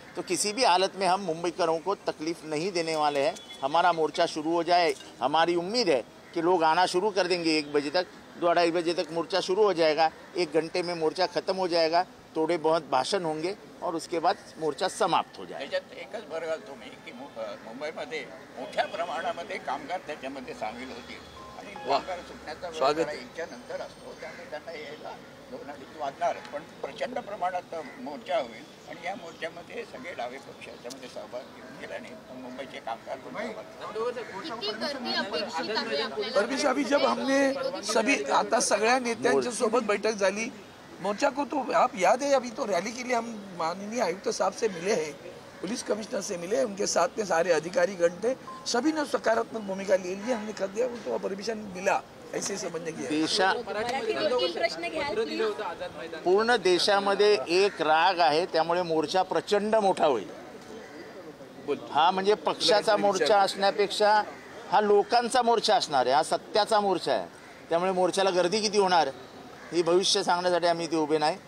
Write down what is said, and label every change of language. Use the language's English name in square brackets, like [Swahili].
[Hindi] तो किसी भी हालत में हम मुंबईकरों को तकलीफ़ नहीं देने वाले हैं. हमारा मोर्चा शुरू हो जाए, हमारी उम्मीद है कि लोग आना शुरू कर देंगे. 1 बजे तक, 2-2:30 बजे तक मोर्चा शुरू हो जाएगा. 1 घंटे में मोर्चा ख़त्म हो जाएगा. थोड़े बहुत भाषण होंगे और उसके बाद मोर्चा समाप्त हो जाएगा. [Marathi] एकच बरं तुम्ही की मुंबईमध्ये मोठ्या प्रमाणामध्ये कामगार त्याच्यामध्ये सामील होतील आणि वा स्वागत आहे. इंच्या नंतर असतो त्यामुळे त्यांना यायला 2-2.5 वाजणार. पण प्रचंड प्रमाणात मोर्चा होईल आणि या मोर्चामध्ये सगळे डावे पक्ष याच्यामध्ये सहभाग घेऊन गेल्याने मुंबईचे कामगार पण [Hindi] परमेश अभी जब हमने सभी [Marathi] आता सगळ्या नेत्यांच्या सोबत बैठक झाली [Hindi] मोर्चा को, तो आप याद है अभी तो रैली के लिए हम माननीय आयुक्त साहब से मिले हैं, पुलिस कमिश्नर से मिले, उनके साथ में सारे अधिकारी गण थे, सभी ने सकारात्मक भूमिका ले ली, हमने कर दिया तो परमिशन मिला, ऐसे समझने की देशा [Marathi] प्रश्न घ्याल please. पूर्ण देशामध्ये एक राग आहे, त्यामुळे मोर्चा प्रचंड मोठा होईल. हा म्हणजे पक्षाचा मोर्चा असण्यापेक्षा हा लोकांचा मोर्चा असणार आहे, हा सत्याचा मोर्चा आहे. त्यामुळे मोर्चाला गर्दी किती होणार ही भविष्य सांगण्यासाठी आम्ही इथे उभे नाही.